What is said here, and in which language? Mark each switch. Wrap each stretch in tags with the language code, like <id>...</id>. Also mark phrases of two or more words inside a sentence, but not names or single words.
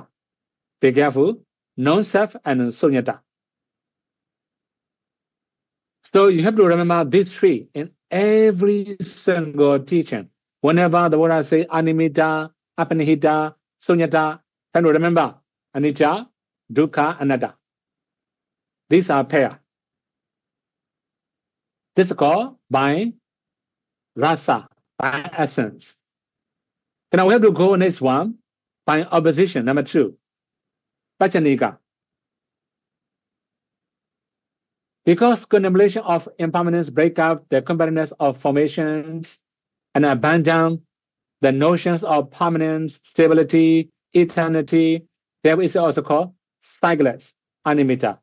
<en>Be careful, non-self and sunyata. So you have to remember these three in every single teaching. Whenever the Buddha say</en> <pi>animita, apanihita, sunyata,</pi> <en>try to remember</en> <pi>anicca, dukkha, anatta.</pi> <en>These are pair. This is called by rasa, by essence. Now we have to go next one, by opposition, number 2, pachanika. Because contemplation of impermanence break up the compactness of formations and abandon the notions of permanence, stability, eternity, there is also called cycless, animita.</en>